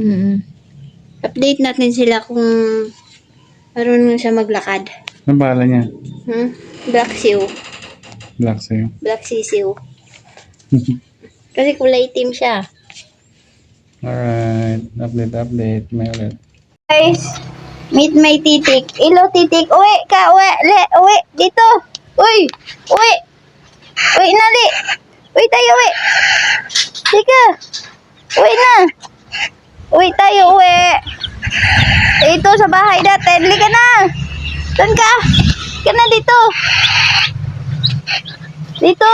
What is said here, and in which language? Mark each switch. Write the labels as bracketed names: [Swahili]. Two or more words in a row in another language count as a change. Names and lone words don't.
[Filipino] Update natin sila kung marunong siya maglakad. Anong pangalan niya? Black Sisiyo. Black Seo. Black Sisiyo. Kasi kulay itim siya. Alright. Update. May ulit. Guys, [English] meet my [Filipino] titik. Ilo titik. Uwi ka, uwi. Dito. Uy. Uwi na, li. Uwi tayo, uwi. Tika. Uwi na. Uwi tayo, uwi. Ito sa bahay natin. Li ka na. Saan ka? Ka na dito. Dito.